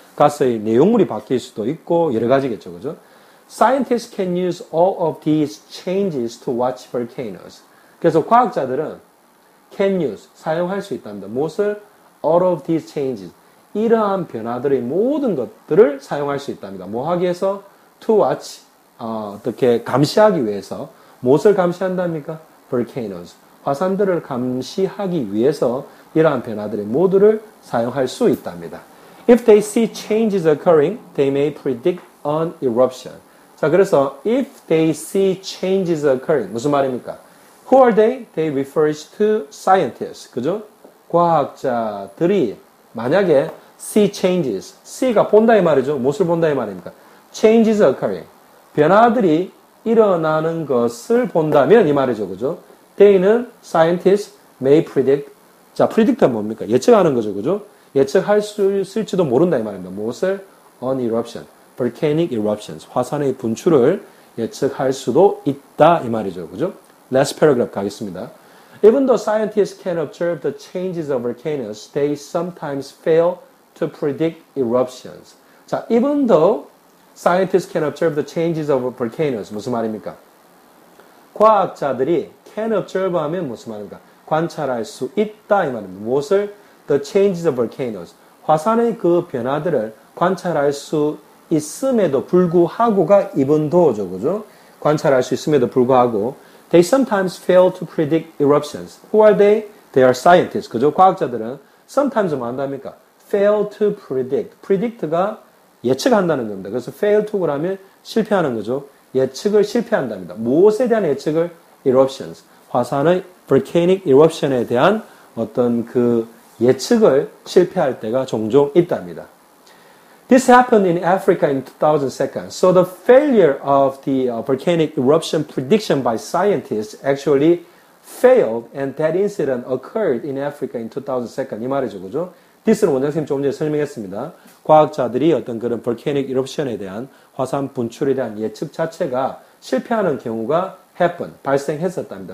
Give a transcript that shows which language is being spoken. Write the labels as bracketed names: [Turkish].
[Korean] 가스의 내용물이 바뀔 수도 있고 여러 가지겠죠. 그죠? [English] Scientists can use all of these changes to watch volcanoes. [Korean] 그래서 과학자들은 [English] can use, [Korean] 사용할 수 있답니다. 무엇을? [English] All of these changes. [Korean] 이러한 변화들의 모든 것들을 사용할 수 있답니다. 뭐 하기 위해서? [English] To watch, [Korean] 어떻게 감시하기 위해서. 무엇을 감시한답니까? Volcanoes. 화산들을 감시하기 위해서 이러한 변화들의 모두를 사용할 수 있답니다. [English] If they see changes occurring, they may predict an eruption. [Korean] 자, 그래서 [English] if they see changes occurring [Korean] 무슨 말입니까? [English] Who are they? They refers to scientists. [Korean] 그죠? 과학자들이 만약에 [English] see changes, [Korean] see가 본다 이 말이죠. 무엇을 본다 이 말입니까? [English] changes occurring. [Korean] 변화들이 일어나는 것을 본다면 이 말이죠. 그죠? [English] they는 scientists may predict. [Korean] 자, predict는 뭡니까? 예측하는 거죠. 그죠? 예측할 수 있을지도 모른다 이 말입니다. [English] 무엇을? an eruption. volcanic eruptions. [Korean] 화산의 분출을 예측할 수도 있다 이 말이죠. 그죠? [English] Last paragraph [Korean] 가겠습니다. [English] Even though scientists can observe the changes of volcanoes, they sometimes fail to predict eruptions. 자, even though scientists can observe the changes of volcanoes. [Korean] 무슨 말입니까? 과학자들이 [English] can observe [Korean] 하면 무슨 말입니까? 관찰할 수 있다 이 말입니다. 무엇을? [English] The changes of volcanoes. [Korean] 화산의 그 변화들을 관찰할 수 있음에도 불구하고가 [English] even though [Korean] 죠, 그죠? 관찰할 수 있음에도 불구하고 [English] they sometimes fail to predict eruptions. Who are they? They are scientists, 그죠? [Korean] 과학자들은 sometimes 뭐 한답니까? [English] fail to predict. [Korean] predict가 예측한다는 겁니다. 그래서 [English] fail to [Korean] 그러면 실패하는 거죠. 예측을 실패한답니다. 무엇에 대한 예측을? eruptions. 화산의 volcanic eruption에 대한 어떤 그 예측을 실패할 때가 종종 있답니다. [English] This happened in Africa in 2002. So the failure of the volcanic eruption prediction by scientists actually failed and that incident occurred in Africa in 2002. [Korean] 이 말이죠, 그죠? This는 원장쌤 조금 전에 설명했습니다. 과학자들이 어떤 그런 [English] volcanic eruption [Korean] 에 대한 화산 분출에 대한 예측 자체가 실패하는 경우가 happen, 발생했었답니다.